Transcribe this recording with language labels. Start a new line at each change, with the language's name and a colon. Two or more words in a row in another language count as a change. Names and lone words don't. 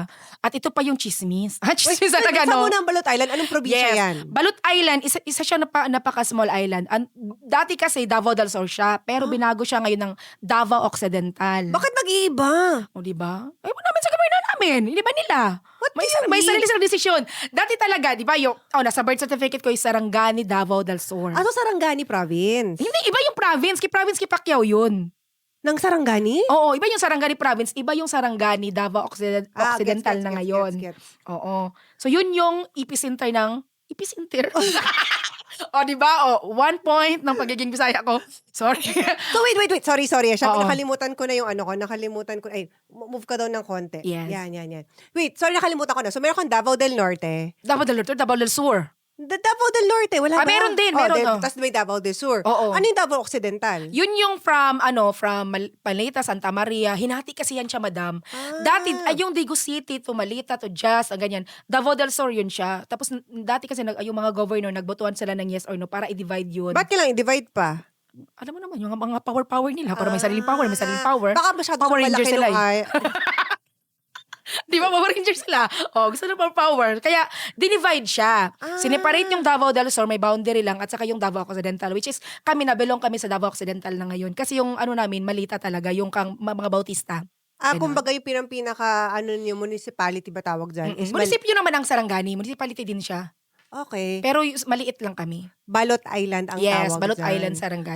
Filipino: At ito pa yung chismis. Chismis talaga, Saan no? mo ng Balot Island? Anong probinsya yan? Balot Island, isa siya napaka-
English: small island.
Filipino: Dati kasi Davao del Sur siya, pero binago siya ngayon ng Davao Occidental. Bakit nag-iiba? O, diba? Ay, wala naman sa gobyerno namin. Hindi ba nila?
English: What do you
Filipino: May
English: mean?
Filipino: sarili silang desisyon. Dati talaga, di ba, nasa birth certificate ko yung Sarangani, Davao del Sur. Aso Sarangani province? Hindi, iba yung province. Province Pacquiao yun. Ng Sarangani? Oo, iba yung Sarangani province. Iba yung Sarangani, Davao Occidental na ngayon. Gets. Oo. So, yun yung epicenter ng... Epicenter? O, di ba? 1 point ng pagiging Bisaya ko. Sorry.
English: So, wait. Sorry.
Filipino: Oo. Nakalimutan ko na yung ano ko. Ay, move ka daw ng konti. Yes. Yan.
English: Wait, sorry,
Filipino: nakalimutan ko na. So, meron kang Davao del Norte. Davao del Norte, Davao del Sur. Davao del Norte, wala ba? Meron din, meron. Tapos may Davao del Sur. Oo. Ano yung Davao Occidental? Yun yung from Malita, Santa Maria. Hinati kasi yan siya, madam. Dati, yung Dagu City to Malita to Jas, ang ganyan. Davao del Sur yun siya. Tapos, dati kasi yung mga governor, nagbotohan sila ng
English: yes or no
Filipino: para i-divide yun. Ba't kailangan i-divide pa? Alam mo naman, yung mga power nila. Para may sariling power, Baka masyado Power malaki Rangers sila nung Di ba, Power Rangers sila? Gusto na power. Kaya, dinivide siya. Sineparate yung Davao del Sur, may boundary lang, at saka yung Davao Occidental,
English: which is,
Filipino: belong kami sa Davao Occidental na ngayon. Kasi yung namin, Malita talaga, yung mga Bautista. kumbaga yung pinaka, yung municipality ba tawag dyan? Is Munisipyo naman ang Sarangani. Municipality din siya. Okay. Pero maliit lang kami. Balot Island ang Yes, tawag Balot dyan. Island, Sarangani.